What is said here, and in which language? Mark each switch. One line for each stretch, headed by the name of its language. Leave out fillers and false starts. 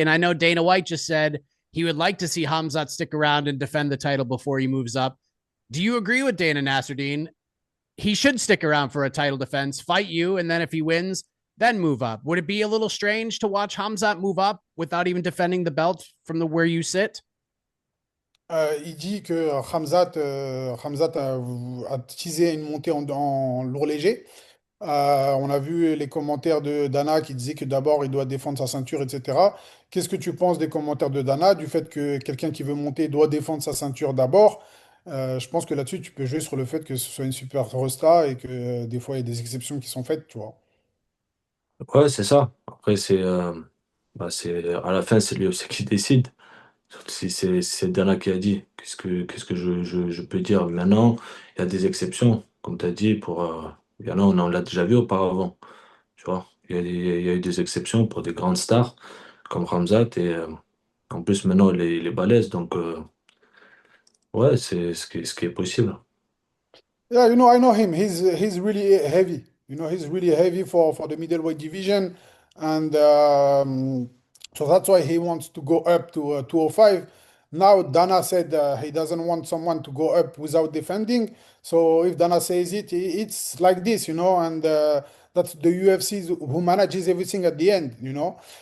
English: And I know Dana White just said he would like to see Hamzat stick around and defend the title before he moves up. Do you agree with Dana Nassourdine? He should stick around for a title defense, fight you, and then if he wins, then move up. Would it be a little strange to watch Khamzat move up without even defending the belt from the where you sit?
French: Il dit que Khamzat a teasé une montée en lourd léger. On a vu les commentaires de Dana qui disait que d'abord il doit défendre sa ceinture, etc. Qu'est-ce que tu penses des commentaires de Dana, du fait que quelqu'un qui veut monter doit défendre sa ceinture d'abord? Je pense que là-dessus, tu peux jouer sur le fait que ce soit une super rosta et que des fois il y a des exceptions qui sont faites, tu vois. Ouais, c'est ça. Après, c'est à la fin, c'est lui aussi qui décide. Si c'est Dana qui a dit, qu'est-ce que je peux dire maintenant? Il y a des exceptions, comme tu as dit, il y en a, on l'a déjà vu auparavant, tu vois. Il y a eu des exceptions pour des grandes stars comme Ramzat et en plus maintenant il est balèze, donc ouais, c'est ce qui est possible.
English: Yeah, you know, I know him. He's really heavy. You know, he's really heavy for the middleweight division, and so that's why he wants to go up to 205. Now Dana said he doesn't want someone to go up without defending. So if Dana says it, it's like this, you know, and that's the UFC who manages everything at the end, you know.